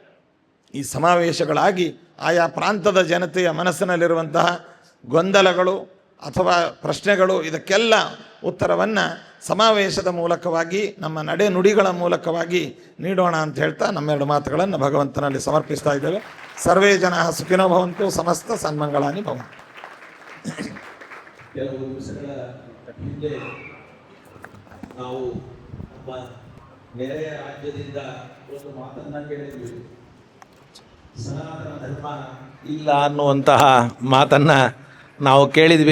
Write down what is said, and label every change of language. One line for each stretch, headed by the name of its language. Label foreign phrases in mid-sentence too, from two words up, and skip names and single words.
Kannada: ಈ ಸಮಾವೇಶಗಳಾಗಿ ಆಯಾ ಪ್ರಾಂತದ ಜನತೆಯ ಮನಸ್ಸಿನಲ್ಲಿರುವಂತಹ ಗೊಂದಲಗಳು ಅಥವಾ ಪ್ರಶ್ನೆಗಳು ಇದಕ್ಕೆಲ್ಲ ಉತ್ತರವನ್ನು ಸಮಾವೇಶದ ಮೂಲಕವಾಗಿ ನಮ್ಮ ನಡೆ ನುಡಿಗಳ ಮೂಲಕವಾಗಿ ನೀಡೋಣ ಅಂತ ಹೇಳ್ತಾ ನಮ್ಮೆರಡು ಮಾತುಗಳನ್ನು ಭಗವಂತನಲ್ಲಿ ಸಮರ್ಪಿಸ್ತಾ ಇದ್ದೇವೆ.
Sanskrit: ಸರ್ವೇ ಜನ ಸುಖಿನೋ ಭವಂತು, ಸಮಸ್ತ ಸನ್ಮಂಗಳಾನಿ ಭವಂತು.
Kannada: ಕೆಲವು ದಿವಸಗಳ ಹಿಂದೆ ನಾವು ನಮ್ಮ ನೆರೆಯ ರಾಜ್ಯದಿಂದ ಒಂದು ಮಾತನ್ನು ಕೇಳಿದ್ವಿ. ಸನಾತನ ಧರ್ಮ ಇಲ್ಲ ಅನ್ನುವಂತಹ ಮಾತನ್ನು ನಾವು ಕೇಳಿದ್ವಿ.